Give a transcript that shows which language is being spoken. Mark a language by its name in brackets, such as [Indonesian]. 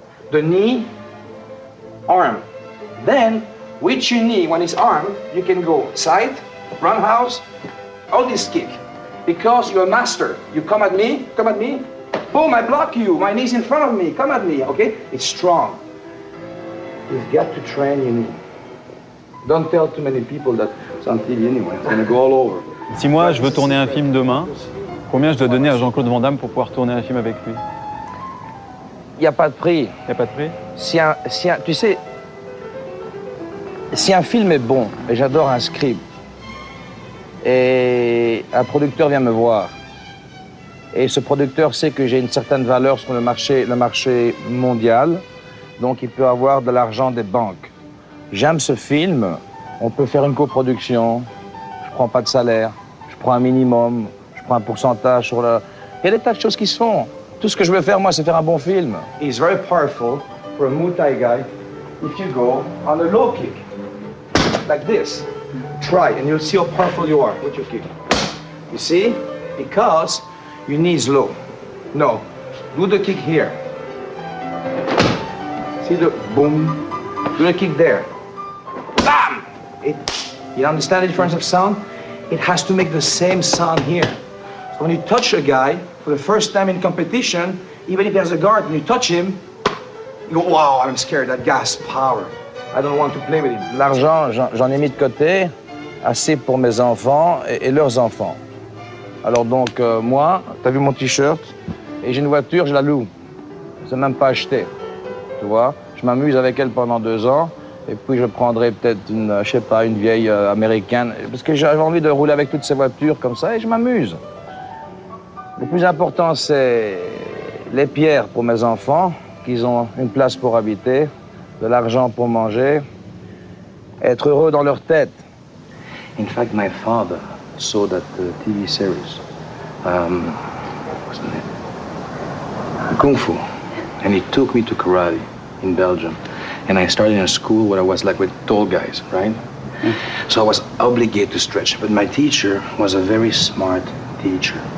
[English] The knee, arm. Then, with your knee, when it's armed, you can go side, roundhouse, all this kick. Because you're a master. You come at me, boom, I block you. My knee's in front of me, come at me, okay? It's strong. You've got to train your knee. Don't tell too many people that it's on TV anyway. It's gonna go all over. [French] Si moi, je veux tourner un film demain, combien je dois donner à Jean-Claude Van Damme pour pouvoir tourner un film avec lui? Il n'y a pas de prix. Il n'y a pas de prix? Tu sais, si un film est bon, et j'adore un script, et un producteur vient me voir, et ce producteur sait que j'ai une certaine valeur sur le marché mondial, donc il peut avoir de l'argent des banques. J'aime ce film, on peut faire une coproduction, je prends pas de salaire, je prends un minimum, je prends un pourcentage sur le... Il y a des tas de choses qui se font. Tout ce que je veux faire, moi, c'est faire un bon film. [English] It's very powerful for a Muay Thai guy if you go on a low kick, like this. Try, and you'll see how powerful you are with your kick. You see? Because your knee is low. No, do the kick here. See the boom? Do the kick there. Bam! You understand the difference of sound? It has to make the same sound here. So when you touch a guy for the first time in competition, even if he has a guard, when you touch him, you go, wow, I'm scared, that guy has power. I don't want to play with him. [French] L'argent, j'en ai mis de côté, assez pour mes enfants et leurs enfants. Alors donc, moi, t'as vu mon t-shirt, et j'ai une voiture, je la loue. C'est même pas acheté, tu vois. Je m'amuse avec elle pendant 2 ans, et puis je prendrai peut-être une, je sais pas, une vieille américaine, parce que j'ai envie de rouler avec toutes ces voitures comme ça, et je m'amuse. Le plus important, c'est les pierres pour mes enfants, qu'ils ont une place pour habiter, de l'argent pour manger, être heureux dans leur tête. [English] In fact, my father saw that TV series. What's the name? Kung Fu. And he took me to karate in Belgium. And I started in a school where I was like with tall guys, right? So I was obligated to stretch. But my teacher was a very smart teacher.